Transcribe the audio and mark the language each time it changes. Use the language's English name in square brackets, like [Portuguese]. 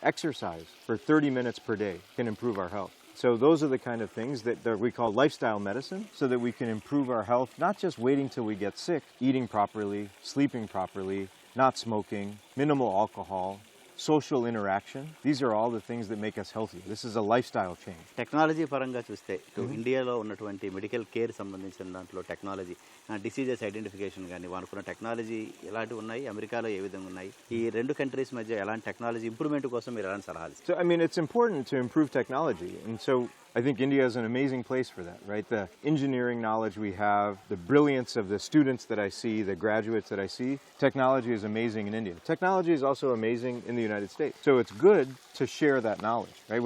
[English] Exercise for 30 minutes per day can improve our health. So those are the kind of things that we call lifestyle medicine, so that we can improve our health, not just waiting till we get sick, eating properly, sleeping properly, not smoking, minimal alcohol, social interaction. These are all the things that make us healthy. This is a lifestyle change. [Telugu] Technology పరంగా చూస్తే ఇండియాలో ఉన్నటువంటి medical care సంబంధించిన దాంట్లో technology, diseases identification కానీ వాడుకున్న technology ఎలాంటివి ఉన్నాయి, అమెరికాలో ఏ విధంగా ఉన్నాయి, ఈ రెండు కంట్రీస్ మధ్య ఎలాంటి టెక్నాలజీ ఇంప్రూవ్మెంట్ కోసం మీరు ఎలాంటి సలహాలు? [English] So I mean, it's important to improve technology, and so I think India is an amazing place for that, right? The engineering knowledge we have, the brilliance of the students that I see, the graduates that I see, technology is amazing in India. Technology is also amazing in the United States. So it's good to share that knowledge, right?